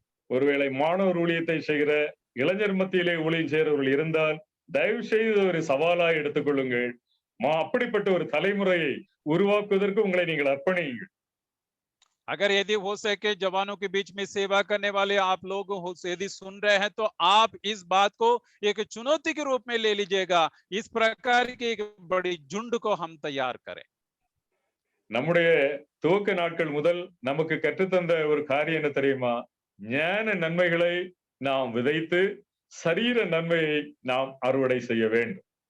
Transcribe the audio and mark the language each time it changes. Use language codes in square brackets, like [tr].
[ta] ஒருவேளை மாணவர் ஊழியத்தை செய்கிற இளைஞர் மத்தியிலே ஊழியம் செய்கிறவர்கள் இருந்தால் தயவு செய்து ஒரு சவாலாய் எடுத்துக்கொள்ளுங்கள். அப்படிப்பட்ட ஒரு தலைமுறையை உருவாக்குவதற்கு உங்களை நீங்கள் அர்ப்பணியுங்கள். [hi] अगर यदि हो सके जवानों के बीच में सेवा करने वाले आप लोग यदि सुन रहे हैं तो आप इस बात को एक चुनौती के रूप में ले लीजिएगा। इस प्रकार की एक बड़ी झुंड को हम तैयार करें। [ta] நம்முடைய துவக்க நாட்கள் முதல் நமக்கு கற்றுத்தந்த ஒரு காரியம் என்ன தெரியுமா? ஞான நன்மைகளை நாம் விதைத்து சரீர நன்மையை நாம் அறுவடை செய்ய வேண்டும்.